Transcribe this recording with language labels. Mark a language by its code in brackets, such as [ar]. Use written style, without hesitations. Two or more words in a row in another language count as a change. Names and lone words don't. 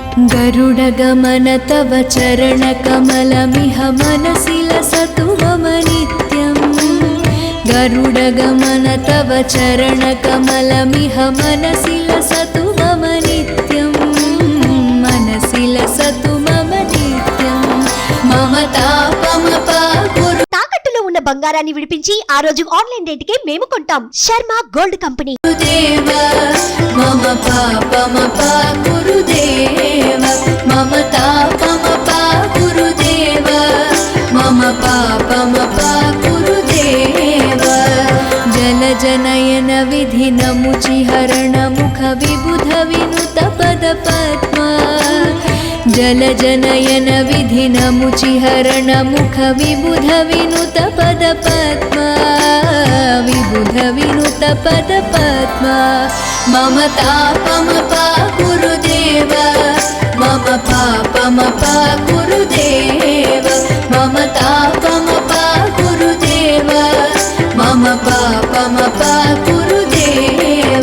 [sa] गरुडगमन तव चरणकमलमिह मनसि लसतु मम नित्यम्। गरुडगमन तव चरणकमलमिह मनसि लसतु मम नित्यम्। मनसि लसतु मम नित्यम्। मम तापमपाकुरु। [te] తాకట్టులో ఉన్న బంగారాన్ని విడిపించి ఆ రోజు ఆన్లైన్ రేటుకే మేము కొంటాం. శర్మ గోల్డ్ కంపెనీ. [sa] దేవ మమ పాపమపాకురు దేవ మమ తాపమపాకురు దేవ మమ పాపమపాకురు దేవ। జలజనయన విధినముచిహరణ ముఖ విబుధ వినుత పద పద్మా। जलजनयन विधिनमुचिहरण मुख विबुध विनुत पद पद्मा। विबुध विनुत पद पद्मा। मम तापमपाकुरु देव मम पापमपाकुरु देव मम तापमपाकुरु देव मम पापमपाकुरु देव।